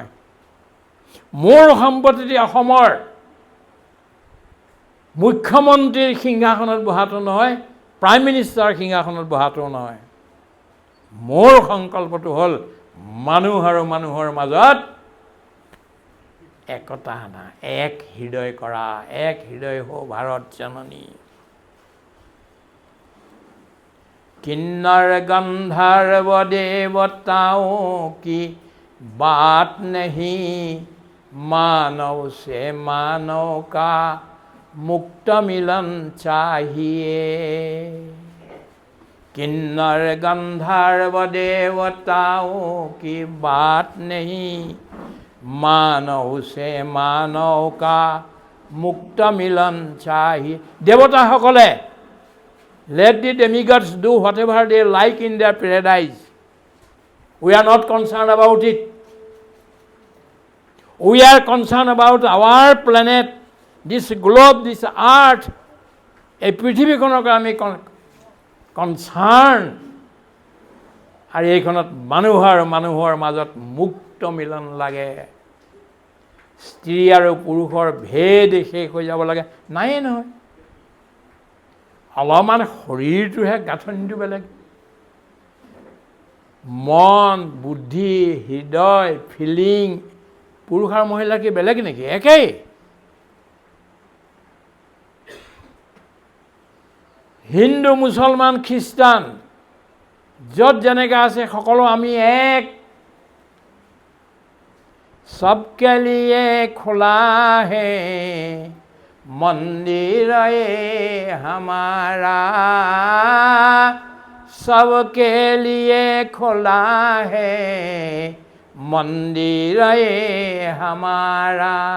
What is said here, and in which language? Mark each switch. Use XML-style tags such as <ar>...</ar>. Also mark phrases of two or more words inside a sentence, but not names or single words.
<as>মোৰ সম্পত্তি অসমৰ মুখ্যমন্ত্ৰীৰ সিংহাসনত বহাটো নহয়,</as> <en>prime minister</en> <as>সিংহাসনত বহাটো নহয়। মোৰ সংকল্পটো হ'ল মানুহ আৰু মানুহৰ মাজত একতা আনা, এক হৃদয় কৰা, এক হৃদয় হো ভাৰত জননী।</as> <hi>किन्नर गंधर्व देवताओं की बात नहीं, मानव से मानव का मुक्त मिलन चाहिए। किन्नर गंधर्व देवताओं की बात नहीं, मानव से मानव का मुक्त मिलन चाहिए।</hi> <as>দেৱতা সকলে</as> <en>Let the demigods do whatever they like in their paradise. We are not concerned about it. We are concerned about our planet, this globe, this earth.</en> <as>এই পৃথিৱীখনক আমি কনচাৰ্ণ, আৰু এইখনত মানুহৰ মাজত মুক্ত মিলন লাগে। স্ত্ৰী আৰু পুৰুষৰ ভেদ শেষ হৈ যাব লাগে, নায়েই নহয়। অলপমান শৰীৰটোহে গাঁথনিটো বেলেগ, মন, বুদ্ধি, হৃদয়, ফিলিং, পুৰুষ আৰু মহিলা কি বেলেগ নেকি? একেই। হিন্দু, মুছলমান, খ্ৰীষ্টান য'ত যেনেকৈ আছে সকলো আমি এক।</as> <hi>सबके लिए खुला है मंदिर ये हमारा, सबके लिए खुला है मंदिर ये हमारा।</hi>